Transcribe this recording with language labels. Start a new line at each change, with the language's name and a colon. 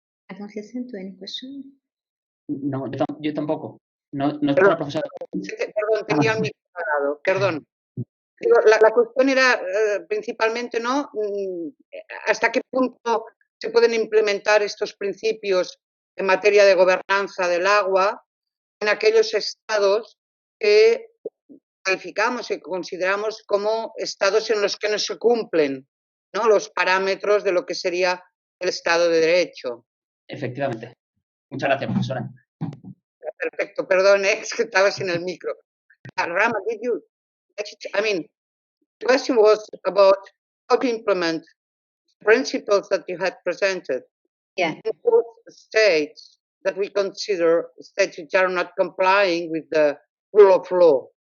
English: I don't listen to any question.
Spanish: No, yo tampoco. No está la profesora. Perdón, tenía el micro apagado, perdón. Digo, la cuestión era principalmente, ¿no? ¿Hasta qué punto se pueden implementar estos principios en materia de gobernanza del agua en aquellos estados que calificamos y consideramos como estados en los que no se cumplen, ¿no?, los parámetros de lo que sería el Estado de Derecho? Efectivamente. Muchas gracias, profesora. Perfecto, perdón, es que estaba sin el micro.
English: Rama, did you? I mean, the question was about how to implement principles that you had presented. Yeah. In those states that we consider states which are not complying with the rule of law.